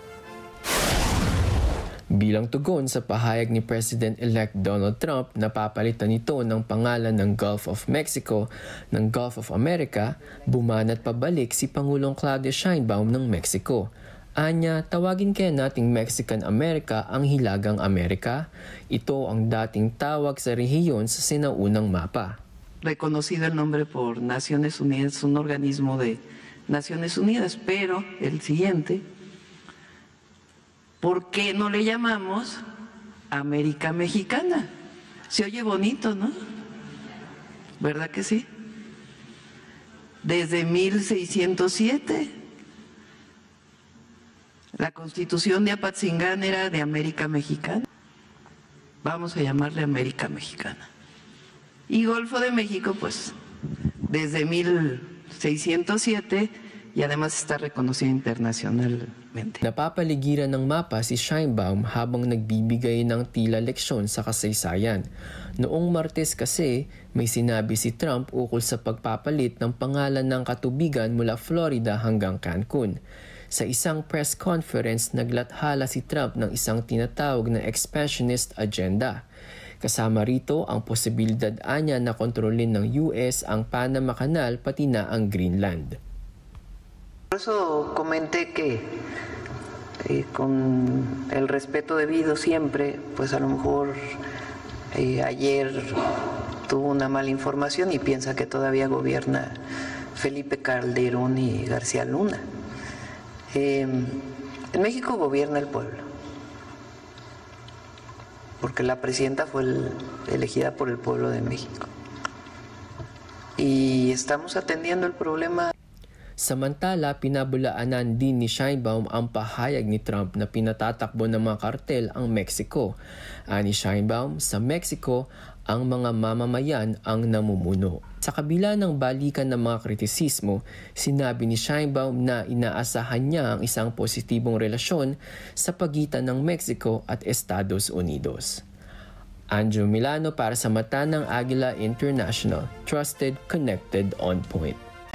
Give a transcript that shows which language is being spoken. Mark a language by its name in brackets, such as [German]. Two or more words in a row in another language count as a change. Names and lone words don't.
[Filipino] Bilang tugon sa pahayag ni President-elect Donald Trump na papalitan ito ng pangalan ng Gulf of Mexico ng Gulf of America, bumanat pabalik si Pangulong Claudia Sheinbaum ng Mexico. Anya, tawagin kaya nating Mexican America ang Hilagang Amerika? Ito ang dating tawag sa rehiyon sa sinaunang mapa. [Spanish] Reconocido el nombre por Naciones Unidas, un organismo de Naciones Unidas, pero el siguiente, ¿por qué no le llamamos América Mexicana? Se oye bonito, ¿no? ¿Verdad que sí? Desde 1607, la Constitución de Apatzingán era de América Mexicana. Vamos a llamarle América Mexicana. Y Golfo de México, pues, desde 1607 y además está reconocido internacionalmente. [Filipino] Napapaligiran ng mapa si Sheinbaum habang nagbibigay ng tila leksyon sa kasaysayan. Noong Martes kasi, may sinabi si Trump ukol sa pagpapalit ng pangalan ng katubigan mula Florida hanggang Cancun. Sa isang [English] press conference, [Filipino] naglathala si Trump ng isang tinatawag na [English] expansionist agenda. [Filipino] Kasama rito ang posibilidad anya na kontrolin ng US ang Panama Canal pati na ang Greenland. [Spanish] Por eso comenté que con el respeto debido siempre, pues a lo mejor ayer tuvo una mala información y piensa que todavía gobierna Felipe Calderón y García Luna. En México gobierna el pueblo, porque la presidenta fue elegida por el pueblo de México. Y estamos atendiendo el problema. [Filipino] Samantala, pinabulaanan din ni Sheinbaum ang pahayag ni Trump na pinatatakbo ng mga kartel ang Mexico. Ani Sheinbaum, sa Mexico, ang mga mamamayan ang namumuno. Sa kabila ng balikan ng mga kritisismo, sinabi ni Sheinbaum na inaasahan niya ang isang positibong relasyon sa pagitan ng Mexico at Estados Unidos. Anjo Milano para sa Mata ng Agila International. [English] Trusted, connected, on point.